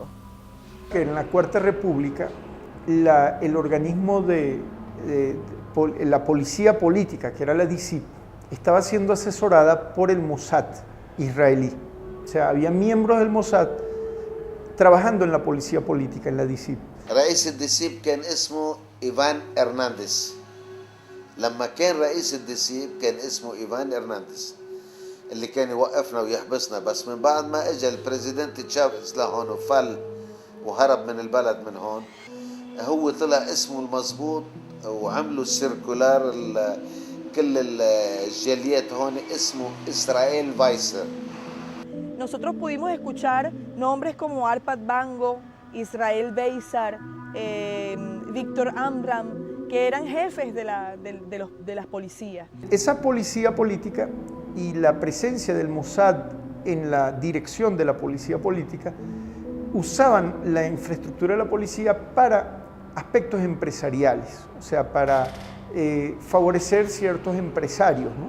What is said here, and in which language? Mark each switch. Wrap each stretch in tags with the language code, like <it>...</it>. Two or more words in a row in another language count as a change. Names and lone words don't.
<es>Que en la Cuarta República el organismo de la policía política, que era la DICIP, estaba siendo asesorada por el Mossad israelí. O sea, había miembros del Mossad trabajando en la policía política, en la DICIP.</es> <ar>رئيس الدسيب كان اسمه إيفان إرنانديز. لما كان رئيس الدسيب كان اسمه إيفان إرنانديز اللي كان يوقفنا ويحبسنا، بس من بعد ما اجى البريزيدنت تشافيز لهون وفل وهرب من البلد من هون، هو طلع اسمه المضبوط وعملوا السيركولار كل الجاليات هون اسمه إسرائيل فايسر.</ar> <es>nosotros pudimos escuchar nombres como Arpad Bango, Israel Beisar, Víctor Amram, que eran jefes de las policías. Esa policía política y la presencia del Mossad en la dirección de la policía política usaban la infraestructura de la policía para aspectos empresariales, o sea, para favorecer ciertos empresarios, ¿no?</es>